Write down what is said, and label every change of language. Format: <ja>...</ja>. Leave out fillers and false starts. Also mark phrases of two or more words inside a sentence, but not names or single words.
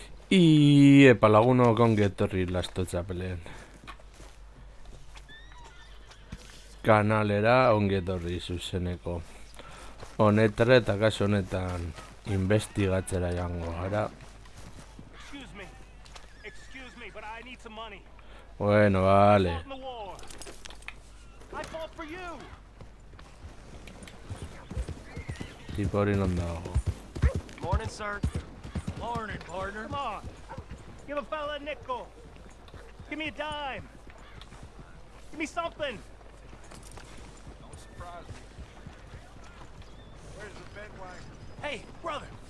<eu>Epa lagunok ongi etorri Lasto Txapeleen kanalera ongi etorri zuzeneko honetara eta kasu honetan investigatzera jango gara.</eu> <es>Bueno, vale.</es> <eu>Tipo hori non dago.</eu> <en>Morning, sir. Morning, partner. Come on. Give a fella a nickel. Give me a dime. Give me something. Don't surprise me. Where's the bedwagon? Hey, brother.</en>